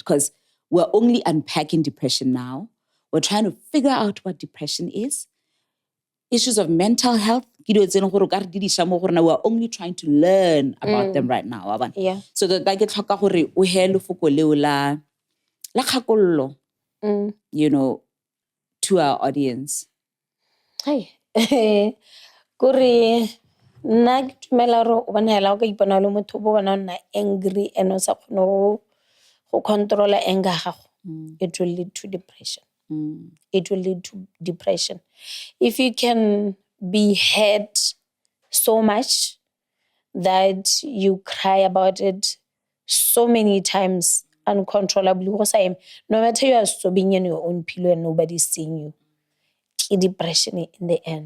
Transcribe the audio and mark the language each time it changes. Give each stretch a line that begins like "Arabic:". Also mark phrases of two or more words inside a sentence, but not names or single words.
English: Because we're only unpacking depression now. We're trying to figure out what depression is. Issues of mental health, we're only trying to learn about them right now. Yeah. So that I get
Tswana: la kgakollo,
English: to our audience.
Tswana: Hey. Kore nna ke tumela gore o bona hela o ka ipona le motho bo bona nna
English: angry and
Tswana: o sa kgone go controla anger gago.
English: It will lead to depression. It will lead to depression. If you can be hurt so much that you cry about it so many times uncontrollably, no matter you are sobbing in your own pillow and nobody's seeing you, depression in the end.